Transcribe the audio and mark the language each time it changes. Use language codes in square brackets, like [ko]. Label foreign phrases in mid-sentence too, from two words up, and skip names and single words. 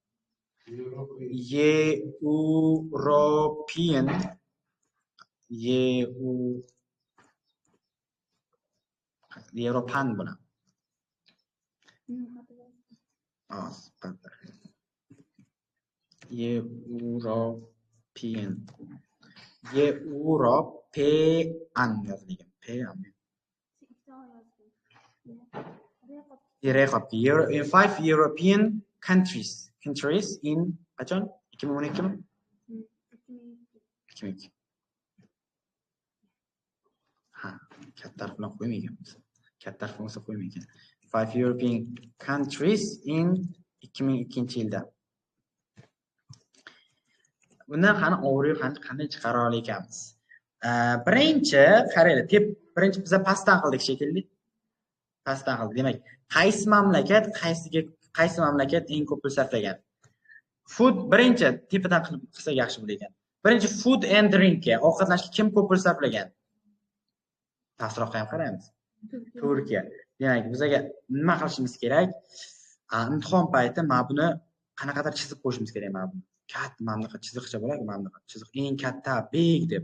[uz] European buni. European yozilgan. [en] In 5 European countries in qachon? [uz] 2012mi? 2002. Katta harf bilan qo'ymayganmiz. Katta harf bo'lsa qo'ymaygan. [en] 5 European countries in 2002-yilda. [uz] Bundan qani overview qanday chiqara olar ekanmiz? Birinchi qaranglar, birinchi biz pastdan qildik shekilli. Pastdan qildik. Demak, qaysi mamlakat eng ko'p pul sarflagan? Food birinchi tepadan qilsak yaxshi bo'lar. Birinchi [en] food and drinkga, [uz] ovqatlanishga kim ko'p pul sarflagan? Pastroqqa ham qaraymiz. Turkiya. Demak, bizga nima qilishimiz kerak? Imtihon payti mana buni qanaqadir chizib qo'yishimiz kerak mana buni. Katta mana bunaqa chiziqcha bo'ladi, mana bunaqa chiziq eng katta, big deb.